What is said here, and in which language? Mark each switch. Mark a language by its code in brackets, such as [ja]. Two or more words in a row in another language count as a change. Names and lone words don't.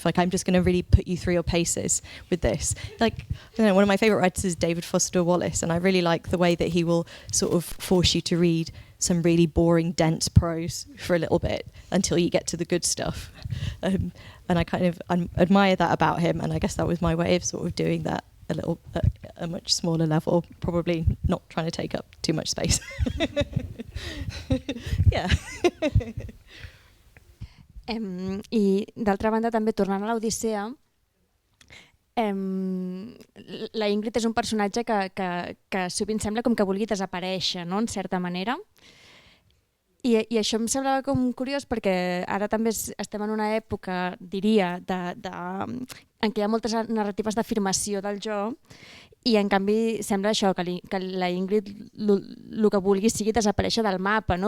[en] Like I'm just going to really put you through your paces with this. Like, I don't know, one of my favourite writers is David Foster Wallace, and I really like the way that he will sort of force you to read some really boring, dense prose for a little bit until you get to the good stuff. And I kind of admire that about him, and I guess that was my way of sort of doing that a much smaller level, probably not trying to take up too much space. Yeah. [ca] I d'altra banda també tornant a l'Odissea, la Ingrid és un personatge que sovint sembla com que vulgui desaparèixer, no? En certa manera. I això em semblava com curiós perquè ara també estem en una època, diria, en què hi ha moltes narratives d'afirmació del jo, i en canvi sembla això, que la Ingrid el que vulgui sigui desaparèixer del mapa, no?